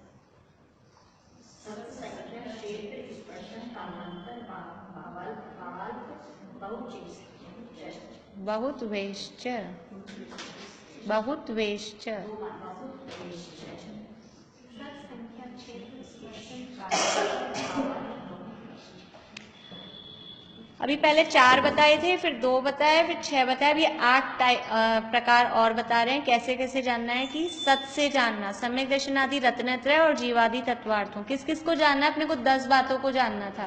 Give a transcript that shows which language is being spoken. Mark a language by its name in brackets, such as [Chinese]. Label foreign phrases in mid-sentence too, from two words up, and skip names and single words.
[Sanskrit] सत्संख्या क्षेत्र स्पर्शन कालांतर भावाल्प बहुत्वेश्च, बहुत्वेश्च, बहुत्वेश्च। सत्संख्या क्षेत्र स्पर्शन कालांतर भावाल्प। [Hindi] अभी पहले 4 बताए थे, फिर 2 बताए, फिर 6 बताए, अभी 8 प्रकार और बता रहे हैं कैसे कैसे जानना है। कि सत से जानना, सम्यक दर्शन आदि रत्नत्रय और जीवादि तत्वार्थों, किस किस को जानना है, अपने को 10 बातों को जानना था।